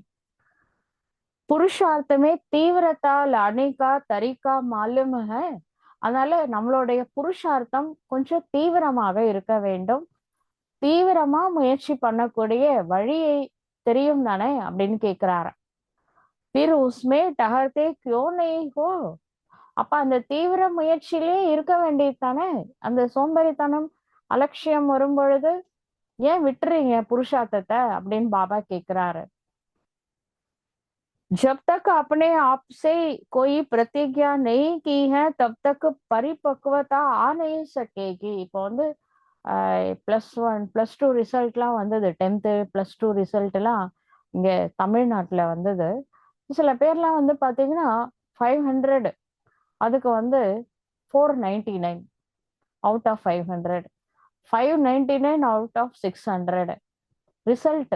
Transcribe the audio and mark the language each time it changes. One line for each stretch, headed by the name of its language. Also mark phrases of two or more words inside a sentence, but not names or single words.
Hindi: पुरुषार्थ में तीव्रता आने का तरीका मालूम है.
Tamil: அதனால நம்மளுடைய புருஷார்த்தம் கொஞ்சம் தீவிரமாக இருக்க வேண்டும். தீவிரமா முயற்சி பண்ணக்கூடிய வழியை தெரியும் தானே அப்படின்னு கேக்குறாரு.
Hindi: फिर उसमें ठहरते क्यों नहीं हो.
Tamil: அப்ப அந்த தீவிர முயற்சியிலே இருக்க வேண்டியது தானே. அந்த சோம்பேறித்தனம் அலட்சியம் வரும் பொழுது ஏன் விட்டுறீங்க புருஷார்த்தத்தை அப்படின்னு பாபா கேக்குறாரு.
Hindi: जब तक अपने आप से कोई प्रतिज्ञा नहीं की है तब तक परिपक्वता आ नहीं सकेगी.
Tamil: இப்போ வந்து +1 +2 ரிசல்ட்லாம் வந்தது. 10th +2 ரிசல்ட் எல்லாம் இங்க தமிழ்நாட்டுல வந்தது. சில பேர்லாம் வந்து பாத்தீங்கன்னா 500 அதுக்கு வந்து 499
English: out of
Tamil: 500, 599
English: out of
Tamil: 600 ரிசல்ட்.